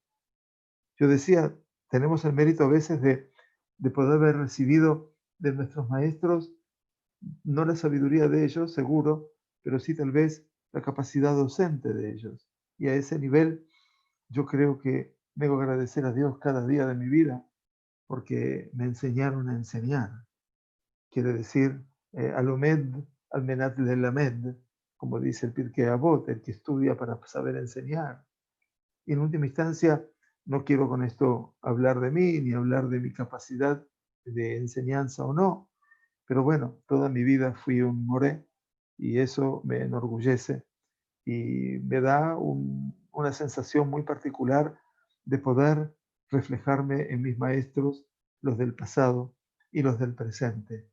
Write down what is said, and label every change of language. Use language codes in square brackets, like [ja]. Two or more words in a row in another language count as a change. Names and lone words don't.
[es] Yo decía, tenemos el mérito a veces de poder haber recibido de nuestros maestros, no la sabiduría de ellos, seguro, pero sí tal vez la capacidad docente de ellos. Y a ese nivel yo creo que debo agradecer a Dios cada día de mi vida porque me enseñaron a enseñar. Quiere decir, [he] הלומד על מנת ללמד, [es] como dice el Pirkei Avot, el que estudia para saber enseñar. Y en última instancia, no quiero con esto hablar de mí, ni hablar de mi capacidad de enseñanza o no, pero bueno, toda mi vida fui un moré y eso me enorgullece y me da una sensación muy particular de poder reflejarme en mis maestros, los del pasado y los del presente.